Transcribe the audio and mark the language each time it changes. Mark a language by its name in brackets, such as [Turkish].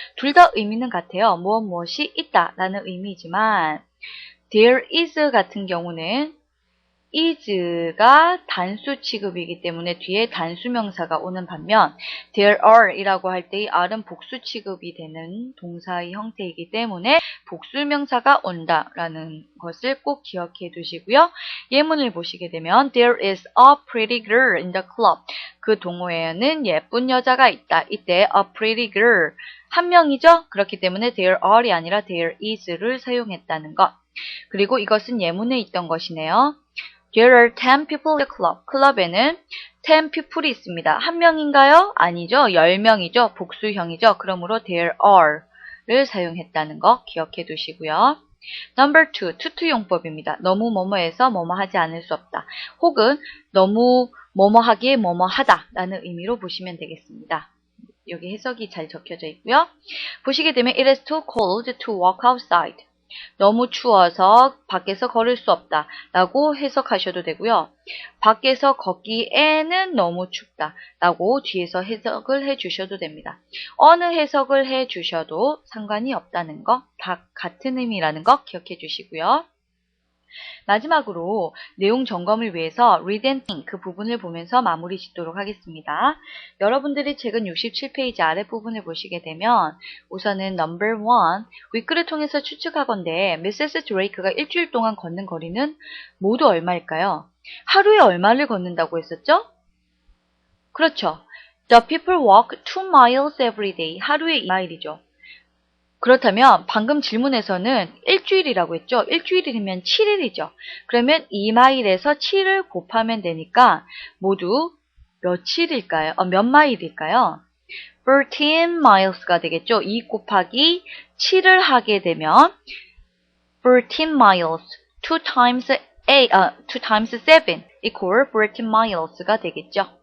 [Korean] 둘 다 의미는 같아요. 무엇이 있다라는 의미지만 there is 같은 경우는 is가 단수 취급이기 때문에 뒤에 단수명사가 오는 반면 there are 이라고 할 때의 are는 복수 취급이 되는 동사의 형태이기 때문에 복수명사가 온다라는 것을 꼭 기억해 두시고요. 예문을 보시게 되면 [English] there is a pretty girl in the club. [Korean] 그 동호회에는 예쁜 여자가 있다. 이때 [English] a pretty girl [Korean] 한 명이죠. 그렇기 때문에 there are이 아니라 there is를 사용했다는 것. 그리고 이것은 예문에 있던 것이네요. [English] There are 10 people in the club. [Korean] 클럽에는 [English] 10 people [Korean] 이 있습니다. 한 명인가요? 아니죠. 10명이죠. 복수형이죠. 그러므로 there are를 사용했다는 거 기억해 두시고요. [English] Number 2, [Korean] 투투용법입니다. 너무 뭐뭐해서 뭐뭐 하지 않을 수 없다. 혹은 너무 뭐뭐 하기에 뭐뭐 하다 라는 의미로 보시면 되겠습니다. 여기 해석이 잘 적혀져 있고요. 보시게 되면 [English] it is too cold to walk outside. [Korean] 너무 추워서 밖에서 걸을 수 없다 라고 해석하셔도 되고요. 밖에서 걷기에는 너무 춥다 라고 뒤에서 해석을 해주셔도 됩니다. 어느 해석을 해주셔도 상관이 없다는 거, 다 같은 의미라는 거 기억해 주시고요. 마지막으로 내용 점검을 위해서 [English] read and think [Korean] 그 부분을 보면서 마무리 짓도록 하겠습니다. 여러분들이 책은 67페이지 아랫부분을 보시게 되면 우선은 [English] number 1, [Korean] 윗글을 통해서 추측하건대 미세스 드레이크가 일주일 동안 걷는 거리는 모두 얼마일까요? 하루에 얼마를 걷는다고 했었죠? 그렇죠. [English] The people walk 2 miles every day. [Korean] 하루에 2마일이죠. 그렇다면 방금 질문에서는 일주일이라고 했죠. 일주일이면 7일이죠. 그러면 2마일에서 7을 곱하면 되니까 모두 며칠일까요? 몇 마일일까요? [English] 13 miles [Korean] 가 되겠죠. 2 곱하기 7을 하게 되면 [English] 13 miles, 2 times 2 times 7 equal 13 miles가 [Korean] 되겠죠.